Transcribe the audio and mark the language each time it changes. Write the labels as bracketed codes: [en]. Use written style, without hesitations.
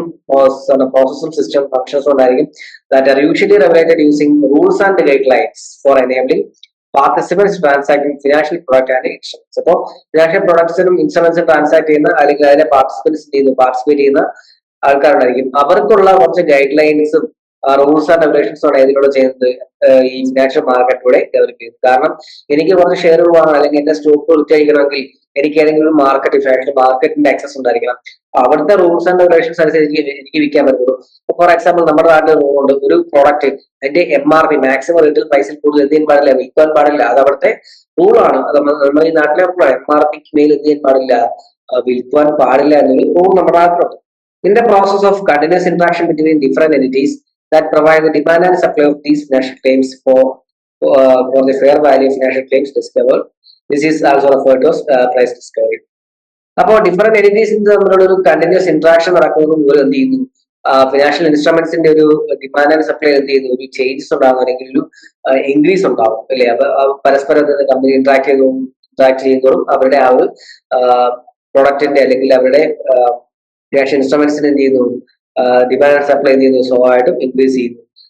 [ml] പ്രോസസ്സും system ഫങ്ഷൻസും ഉണ്ടായിരിക്കും. [en] That are usually regulated using rules and guidelines for enabling participants transact financial product and instruments. [ml] അപ്പോൾ financial പ്രൊഡക്ട്സിനും ഇൻസ്ട്രുമെന്റ്സും transact ചെയ്യുന്ന അല്ലെങ്കിൽ അതിനെ participate ചെയ്യുന്ന ആൾക്കാരുണ്ടായിരിക്കും. അവർക്കുള്ള കുറച്ച് ഗൈഡ് ലൈൻസും റൂൾസ് ആൻഡ് റെഗുലേഷൻസും ആണ് ഇതിലൂടെ ചെയ്യുന്നത് ഈ ഫിനാൻഷ്യൽ മാർക്കറ്റിലൂടെ ഡെവലപ്പ് ചെയ്യുന്നത്. കാരണം എനിക്ക് കുറച്ച് ഷെയറുകൾ വാങ്ങണം, അല്ലെങ്കിൽ എന്റെ സ്റ്റോക്ക് വിൽക്കണമെങ്കിൽ എനിക്ക് ഏതെങ്കിലും ഒരു ഫിനാൻഷ്യൽ മാർക്കറ്റിന്റെ ആക്സസ് ഉണ്ടായിരിക്കണം. അവിടുത്തെ റൂൾസ് ആൻഡ് റെഗുലേഷൻസ് അനുസരിച്ച് എനിക്ക് വിൽക്കാൻ പറ്റുള്ളൂ. ഫോർ എക്സാമ്പിൾ, നമ്മുടെ നാട്ടിൽ റൂളുണ്ട്, ഒരു പ്രോഡക്റ്റ് അതിന്റെ MRP മാക്സിമം റേറ്റിൽ പ്രൈസിൽ കൂടുതൽ എന്ത് ചെയ്യാൻ പാടില്ല, വിൽക്കാൻ പാടില്ല. അത് അവിടുത്തെ റൂളാണ്. അത് നമ്മുടെ ഈ നാട്ടിലെ MRPക്ക് മേൽ എന്ത് ചെയ്യാൻ പാടില്ല, വിൽക്കുവാൻ പാടില്ല എന്നൊരു റൂൾ നമ്മുടെ നാട്ടിലുണ്ട്. [en] In the process of continuous interaction between different entities that provide the demand and supply of these financial claims for the fair value of financial claims discovered, this is also referred to as price discovery. [ml] അപ്പോൾ different എനിറ്റീസ് തമ്മിലുള്ള ഒരു continuous interaction നടക്കുന്നത് മൂലം എന്ത് ചെയ്യുന്നു, financial ഇൻസ്ട്രുമെന്റ്സിന്റെ ഒരു demand and supply എന്ത് ചെയ്യുന്നു, ഒരു ചേഞ്ചസ് ഉണ്ടാകും, അല്ലെങ്കിൽ ഒരു ഇൻക്രീസ് ഉണ്ടാകും, അല്ലെ? അപ്പൊ പരസ്പരം കമ്പനി ഇന്ററാക്ട് ചെയ്യുന്നതോറും അവരുടെ ആ ഒരു പ്രൊഡക്റ്റിന്റെ അല്ലെങ്കിൽ അവരുടെ ഫിനാൻഷ്യൽ ഇൻസ്ട്രുമെന്റ്സിന് എന്ത് ചെയ്യുന്നു, ഡിമാൻഡ് ആൻഡ് സപ്ലൈ എന്ത് ചെയ്യുന്നു, സ്വാഭാവികമായിട്ടും ഇൻക്രീസ് ചെയ്യുന്നു.